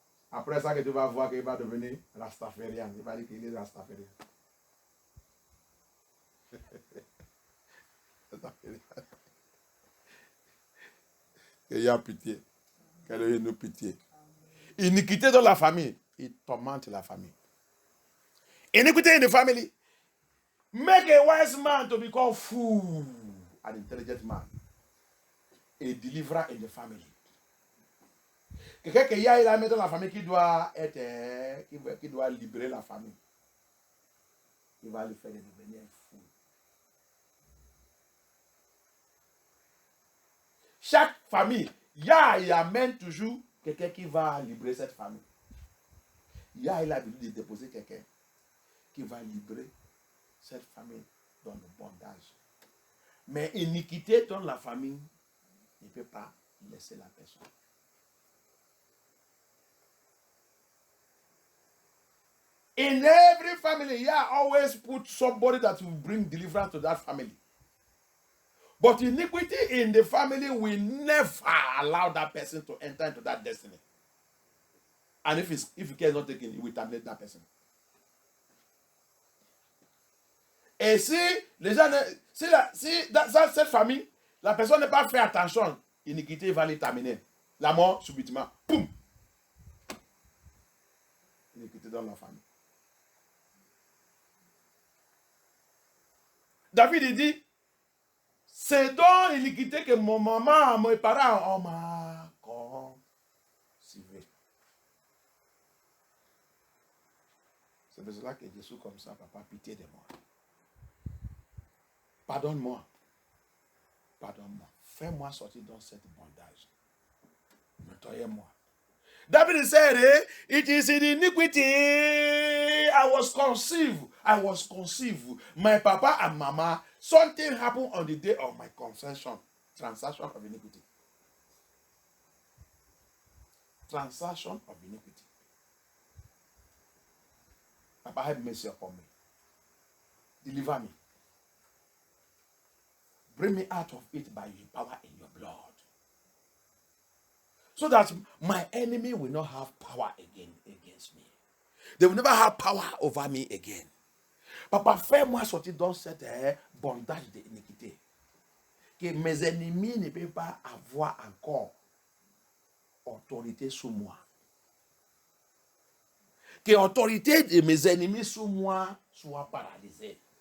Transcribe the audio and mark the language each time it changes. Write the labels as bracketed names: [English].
[French] Après ça, que tu vas voir qu'il va devenir rastafarian. Il va dire qu'il est rastafarian. Qu'il a pitié. Qu'elle ait nous pitié. Iniquité dans la famille. Il tourmente la famille. [English] Iniquity in the family. Make a wise man to become fool. An intelligent man. A deliverer in the family. [French] Quelqu'un qui a la main dans la famille qui doit être, qui doit libérer la famille. Il va le faire devenir fou. Chaque famille, il amène toujours quelqu'un qui va libérer cette famille. Il a l'habitude de déposer quelqu'un qui va libérer cette famille dans le bondage. Mais iniquité dans la famille ne peut pas laisser la personne. [English] In every family, always put somebody that will bring deliverance to that family. But iniquity in the family will never allow that person to enter into that destiny. And if care is not taken, it will terminate that person. [French] Et si les gens, cette famille, la personne n'est pas fait attention, l'iniquité va les terminer. La mort, subitement, boum! Iniquité dans la famille. David, il dit, c'est dans l'iniquité que mon maman, mes parents, m'a conçu. C'est pour cela que Jésus comme ça, papa, pitié de moi. Pardonne-moi. Pardonne-moi. Fais-moi sortir dans cette bondage. Nettoyez-moi. [English] David said, it is in iniquity I was conceived. My papa and mama, something happened on the day of my conception. Transaction of iniquity. Transaction of iniquity. Papa, have mercy upon me. Deliver me. Bring me out of it by your power in your blood. So that my enemy will not have power again against me. They will never have power over me again. [French] Papa, fais-moi sortir dans cette bondage de iniquité. Que mes ennemis ne peuvent pas avoir encore autorité sur moi. Que l'autorité de mes ennemis sur moi soit paralysée.